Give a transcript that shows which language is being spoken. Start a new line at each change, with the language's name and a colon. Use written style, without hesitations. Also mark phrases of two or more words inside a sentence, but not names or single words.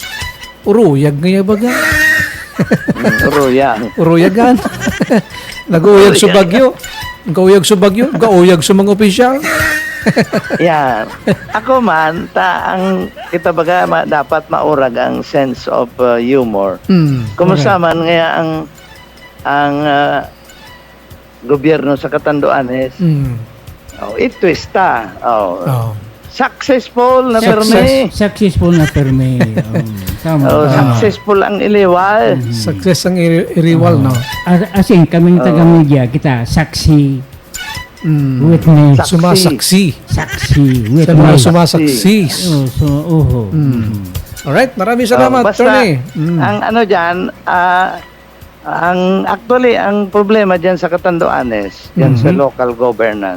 Bikol: Uruyag ngaya baga. Pero yan. Uruyagan. Nag-uyag sa bagyo. Nag-uyag sa bagyo. Nag-uyag sa mga opisyal. Yan. Ako man, kita baga dapat maurag ang
English: sense of humor.
Bikol: Kumusta man nga ang gobyerno sa Catanduanes, itwista. Successful na perme. Successful na perme. Tama. Successful ang iliwal. Success ang iriwal, no? Asin, kaming taga-media, kita, saksi, witness, Sumasaksi. saksi, Sa mga witness. sumasaksis.
Filipino: Alright, maraming salamat,
Bikol: Basta, Tony. ang ano dyan, actually, ang problema dyan sa Catanduanes, dyan sa
English: local governance,